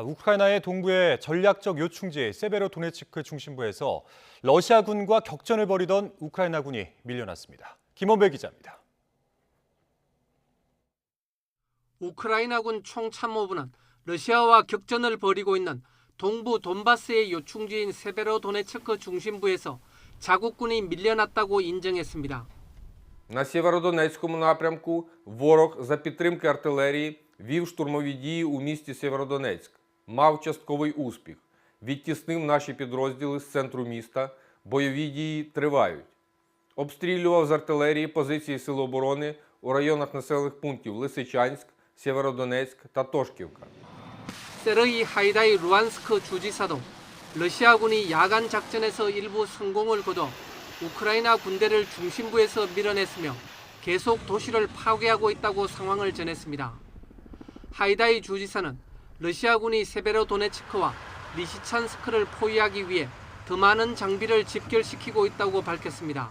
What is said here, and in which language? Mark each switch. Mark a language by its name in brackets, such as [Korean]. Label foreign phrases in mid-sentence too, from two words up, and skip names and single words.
[Korean] 우크라이나의 동부의 전략적 요충지 세베로도네츠크 중심부에서 러시아군과 격전을 벌이던 우크라이나군이 밀려났습니다. 김원배 기자입니다. 우크라이나군 총참모부는 러시아와 격전을 벌이고 있는 동부 돈바스의 요충지인 세베로도네츠크 중심부에서 자국군이 밀려났다고 인정했습니다. [Ukrainian] На Сєвєродонецькому напрямку ворог за підтримки артилерії вів штурмові дії у місті Сєвєродонецьк. Мав частковий успіх. Відтіснив наші підрозділи з центру міста. Бойові дії тривають. Обстрілював з артилерії позиції Сил оборони у районах населених пунктів Лисичанськ, Сєвєродонецьк та Тошківка. [Korean] 세르히 하이다이 루안스크 주지사도 러시아군이 야간 작전에서 일부 성공을 거둬 우크라이나 군대를 중심부에서 밀어냈으며 계속 도시를 파괴하고 있다고 상황을 전했습니다. 하이다이 주지사는 러시아군이 세베로도네츠크와 리시찬스크를 포위하기 위해 더 많은 장비를 집결시키고 있다고 밝혔습니다.